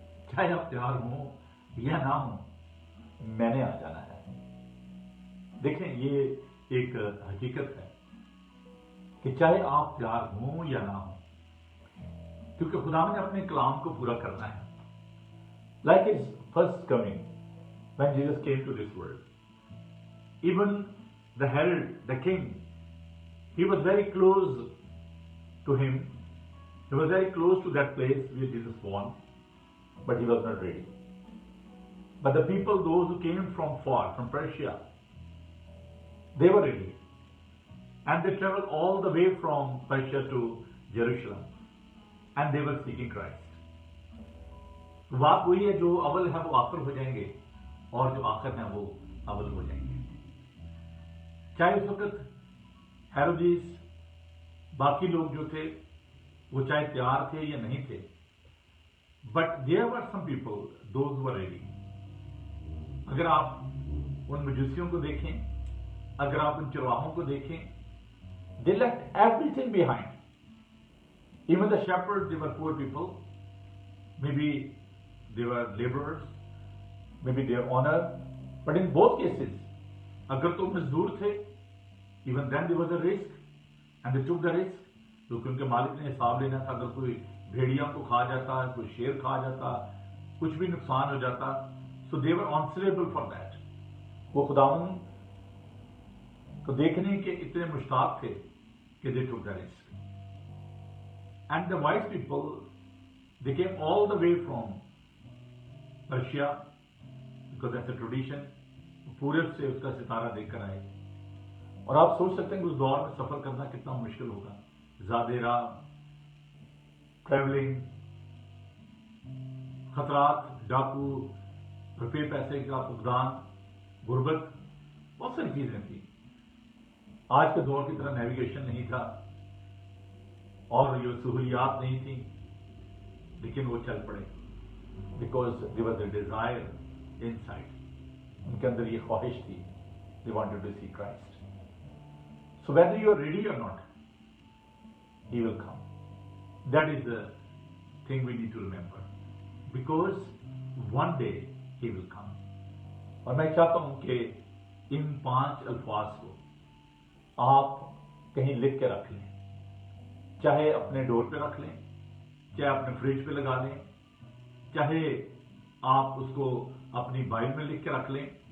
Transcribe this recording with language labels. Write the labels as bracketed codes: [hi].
[ur] چاہے آپ تیار ہوں یا نہ ہوں, میں نے آ جانا ہے. دیکھیں یہ ایک حقیقت ہے کہ چاہے آپ تیار ہوں یا نہ ہوں, کیونکہ خدا نے اپنے کلام کو پورا کرنا ہے. [en] Like his first coming, when Jesus came to this world, even the herald, the king, he was very close to him. He was very close to that place where Jesus was born, but he was not ready. But the people, those who came from far, from Persia, they were ready. And they traveled all the way from Persia to Jerusalem. And they were seeking Christ. [ur] بات وہی ہے، جو اول ہے وہ آخر ہو جائیں گے اور جو آخر ہیں وہ اول ہو جائیں گے. چاہے اس وقت ہیروڈیس باقی لوگ جو تھے وہ چاہے تیار تھے یا نہیں تھے، [en] But there were some people those were ready. [ur] اگر آپ ان مجوسیوں کو دیکھیں، اگر آپ ان چرواہوں کو دیکھیں، [en] they left everything behind. Even the shepherds, they were poor people. Maybe they were laborers, maybe they were honor. But in both cases, [ur] اگر تو مزدور تھے, [en] even then there was a risk, and they took the risk. [ur] کیونکہ ان کے مالک نے حساب لینا تھا. اگر کوئی بھیڑیا کو کھا جاتا، کوئی شیر کھا جاتا، کچھ بھی نقصان ہو جاتا، [en] so they were answerable for that. [ur] وہ خداوند کو دیکھنے کے اتنے مشتاق تھے کہ [en] they took the risk. And the wise people, they came all the way from Persia, because that's a tradition. [ur] پورب سے اس کا ستارہ دیکھ کر آئے. اور آپ سوچ سکتے ہیں کہ اس دور میں سفر کرنا کتنا مشکل ہوگا. زیادہ راہ، ٹریولنگ، خطرات، ڈاکو، روپے پیسے کا فقدان، غربت، بہت ساری چیزیں تھیں. آج کے دور کی طرح نیویگیشن نہیں تھا اور یہ سہولیات نہیں تھیں، لیکن وہ چل پڑے [en] Because there was a desire inside. [ur] ان کے اندر یہ خواہش تھی. [en] They wanted to see Christ. So whether you are ready or not, He will come. That is the thing we need to remember. Because one day He will come. [ur] اور میں چاہتا ہوں کہ ان 5 الفاظ کو آپ کہیں لکھ کے رکھ لیں، چاہے اپنے ڈور پہ رکھ لیں، چاہے اپنے فریج پہ لگا لیں، چاہے آپ اس کو اپنی بائبل میں لکھ کے رکھ لیں.